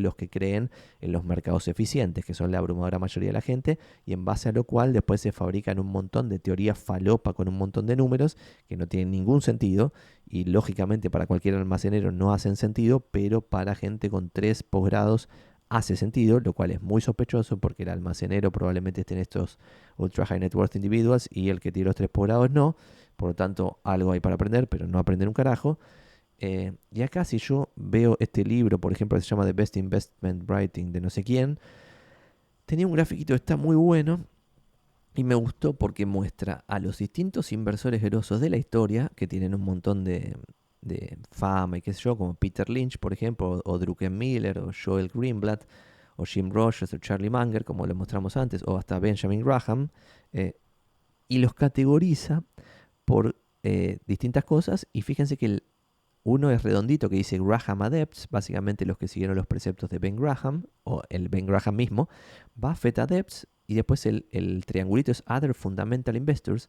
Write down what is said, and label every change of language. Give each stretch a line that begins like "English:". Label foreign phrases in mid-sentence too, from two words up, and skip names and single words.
Spanish: los que creen en los mercados eficientes, que son la abrumadora mayoría de la gente, y en base a lo cual después se fabrican un montón de teorías falopa con un montón de números que no tienen ningún sentido, y lógicamente para cualquier almacenero no hacen sentido, pero para gente con 3 posgrados hace sentido, lo cual es muy sospechoso porque el almacenero probablemente esté en estos
English: ultra high net worth individuals
Spanish: y el que tiene los 3 posgrados no. Por lo tanto, algo hay para aprender, pero no aprender un carajo. Y acá si yo veo este libro, por ejemplo, que se llama The Best Investment Writing de no sé quién, tenía un grafiquito que está muy bueno y me gustó porque muestra a los distintos inversores grosos de la historia, que tienen un montón de fama y qué sé yo, como Peter Lynch, por ejemplo, o Druckenmiller, o Joel Greenblatt, o Jim Rogers, o Charlie Munger, como lo mostramos antes, o hasta Benjamin Graham, eh, y los categoriza por distintas cosas. Y fíjense que uno es redondito que dice
English: Graham Adepts,
Spanish: básicamente los que siguieron los preceptos de Ben Graham, o el Ben Graham mismo.
English: Buffett Adepts,
Spanish: y después el triangulito es
English: Other Fundamental Investors.